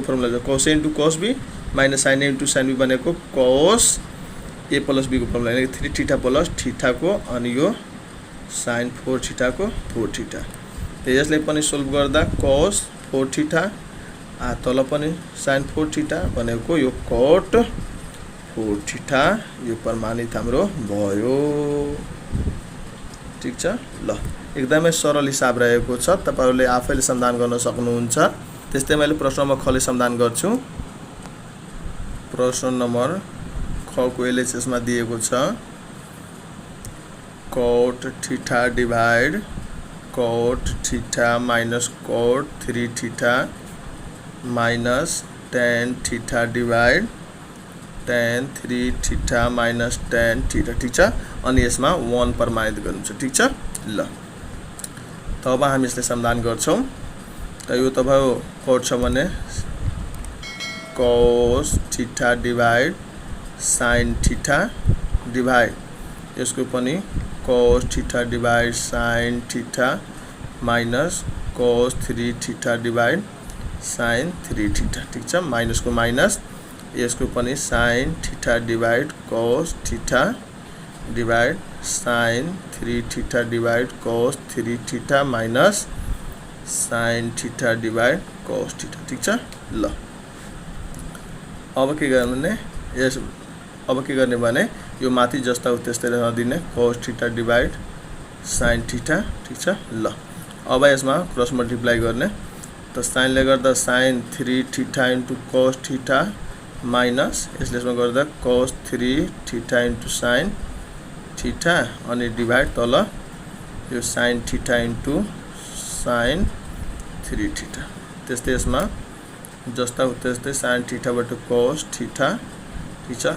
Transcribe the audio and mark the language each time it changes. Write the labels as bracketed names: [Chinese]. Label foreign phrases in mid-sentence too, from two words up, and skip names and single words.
[Nepali] फर्मुला छ cos a इन्टु cos b माइनस sin a इन्टु sin b भनेको cos a प्लस b को फर्मुला यानी 3 थीटा प्लस थीटा को अनि यो sin 4 थीटा को 4 थीटा त यसले पनि सोल्भ गर्दा cos 4 थीटा आ तल पनि sin 4 थीटा भनेको यो cot 4 थीटा यो प्रमाणित हाम्रो भयो ठीक छ ल एकदमै सरल हिसाब रहेको छ तपाईहरुले आफैले समाधान गर्न सक्नुहुन्छ त्यस्तै मैले प्रश्न नम्बर ख ले समाधान गर्छु प्रश्न नम्बर ख को LHS मा दिएको छ cot थीटा डिवाइड cot थीटा माइनस cot 3 थीटा माइनस tan थीटा डिवाइड tan 3 थीटा माइनस tan थीटा ठीक छ। अनि यसमा 1 प्रमाणित गर्नु छ ठीक छ। ल त अब हामी यसले समाधान गर्छौं। त यो तपाईको कोड छ भने cos थीटा डिवाइड sin थीटा डिवाइड यसको पनि cos थीटा डिवाइड sin थीटा माइनस cos 3 थीटा डिवाइड sin 3 थीटा ठीक छ। माइनस को माइनस यसको पनि sin थीटा डिवाइड cos थीटा डिवाइड sin 3 थीटा डिवाइड cos 3 थीटा माइनस sin थीटा डिवाइड cos थीटा ठीक छ। ल अब के गर्ने यस अब के गर्ने भने यो माथि जस्ता त्यस्तै रहन दिने cos थीटा डिवाइड sin थीटा ठीक छ। ल अब यसमा [English] cross multiply [Nepali] गर्ने त sin ले गर्दा sin 3 थीटा इन्टु cos थीटा माइनस यसले यसमा गर्दा cos 3 थीटा इन्टु sin थीटा अनि डिवाइड तल यो sin थीटा इन्टु sin 3 थीटा त्यस्तै यसमा जस्ता त्यस्तै sin थीटाबाट cos थीटा ठीक छ।